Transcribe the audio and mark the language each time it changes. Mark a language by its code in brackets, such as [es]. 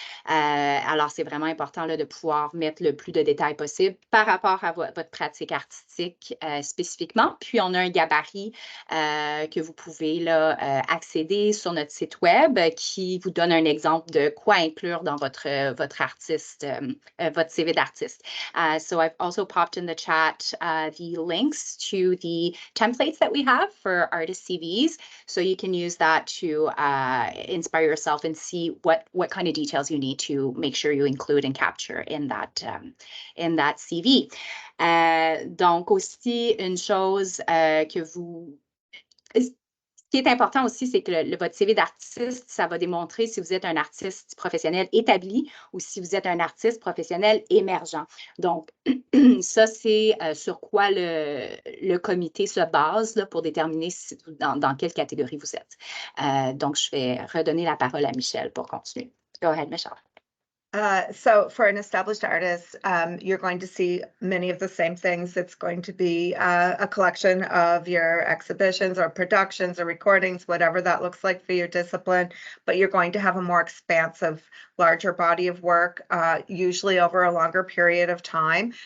[fr] Alors, c'est vraiment important là, de pouvoir mettre le plus de détails possible par rapport à votre pratique artistique spécifiquement. Puis, on a un gabarit que vous pouvez là, accéder sur notre site web qui vous donne un exemple de quoi inclure dans votre artiste, votre CV d'artiste. [en] So I've also popped in the chat the links to the templates that we have for artist CVs. So you can use that to inspire yourself and see what kind of details you need to make sure you include and capture in that CV. [fr] Donc aussi, une chose que vous... Ce qui est important aussi, c'est que votre CV d'artiste, ça va démontrer si vous êtes un artiste professionnel établi ou si vous êtes un artiste professionnel émergent. Donc, ça, c'est sur quoi le comité se base là, pour déterminer dans quelle catégorie vous êtes. Donc, je vais redonner la parole à Michelle pour continuer. [en] Go ahead, Michelle. So for an established artist, you're going to see many of the same things. It's going to be a collection of your exhibitions or productions or recordings, whatever that looks like for your discipline, but you're going to have a more expansive, larger body of work, usually over a longer period of time.